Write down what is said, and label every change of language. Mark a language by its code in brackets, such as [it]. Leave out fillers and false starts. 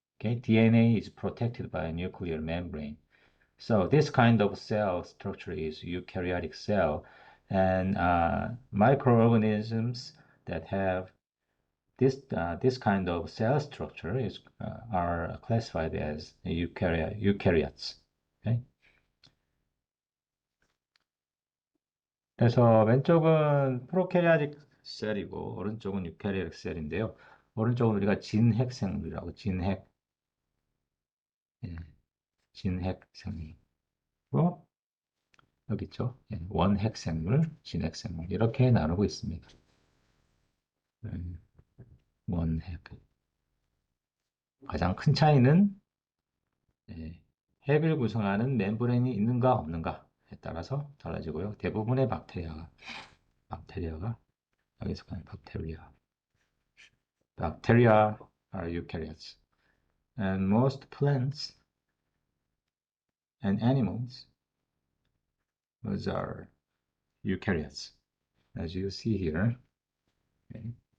[en] Okay, DNA is protected by a nuclear membrane. So this kind of cell structure is eukaryotic cell, and microorganisms that have this kind of cell structure are classified as eukaryotes. Okay? [ko] 그래서 왼쪽은 프로캐리아틱 셀이고 오른쪽은 유캐리아틱 셀인데요. 오른쪽은 우리가 진핵생물이라고 예, 진핵생물이고 여기 있죠. 예, 원핵생물, 진핵생물 이렇게 나누고 있습니다. 원핵. 가장 큰 차이는 예, 핵을 구성하는 멤브레인이 있는가 없는가에 따라서 달라지고요. 대부분의 박테리아가 여기서 그냥 박테리아. [en] Bacteria are eukaryotes, and most plants and animals, those are eukaryotes, as you see here. Okay.